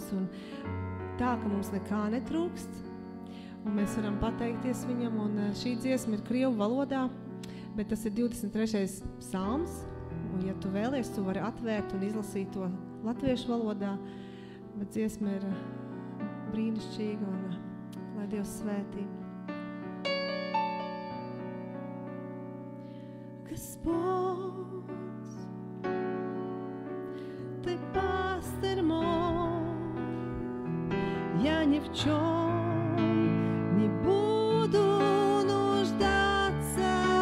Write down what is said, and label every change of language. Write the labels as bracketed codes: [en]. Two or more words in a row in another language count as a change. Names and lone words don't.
[lv] Un tā, ka mums nekā netrūkst. Un mēs varam pateikties viņam. Un šī dziesma ir krievu valodā. bet tas ir 23. psalms, un ja tu vēlies, tu vari atvērt un izlasīt to latviešu valodā, bet dziesma ir brīnišķīga, un lai Dievs svētī. [ru] Господь, Ты пастырь мой, я ни в чем не буду нуждаться.